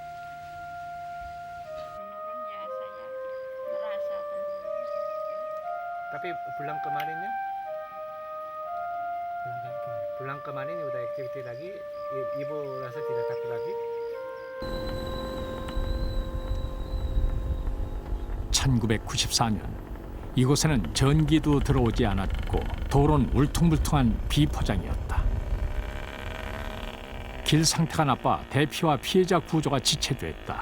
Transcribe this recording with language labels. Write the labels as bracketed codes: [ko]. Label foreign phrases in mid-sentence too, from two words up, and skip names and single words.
[id] Ya saya merasa tenang. Tapi pulang kemarinnya? Pulang kemarin udah aktiviti lagi, ibu rasa tidak takut lagi? [ko] 1994년 이곳에는 전기도 들어오지 않았고 도로는 울퉁불퉁한 비포장이었다. 길 상태가 나빠 대피와 피해자 구조가 지체됐다.